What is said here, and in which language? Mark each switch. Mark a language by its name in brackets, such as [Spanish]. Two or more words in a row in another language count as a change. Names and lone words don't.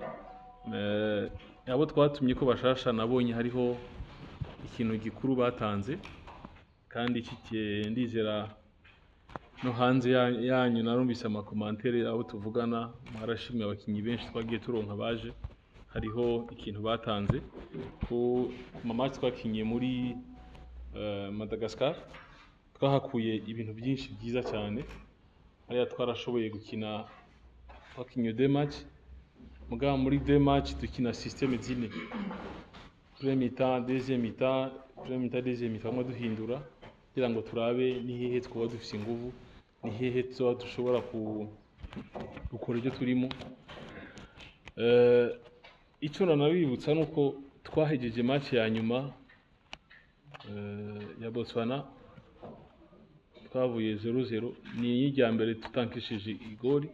[Rundi] Abo twatumye ko bashasha nabonye hariho ikintu gikuru batanze kandi ndizera no hanze yanyu narumvise amakomantere abo tuvugana marashimye abakinyi benshi twagiye turonka baje, hariho ikintu batanze ko mama twakinye muri Madagascar, twahakuye ibintu byinshi byiza cyane. Hariya twarashoboye gukina twakinye 2 match, mugabo muri 2 match dukina systeme zine, [French] premier mi-temps, deuxième mi-temps, premier mi-temps, deuxième mi-temps, [Rundi] duhindura kugira ngo turabe ni hehe twaba dufise inguvu, ni hehe dushobora gukora ibyo turimo. Icyo nanabibutsa nuko twahejeje match ya nyuma ya Botswana twavuye 0-0, ni ijya mbere tutankishije igori.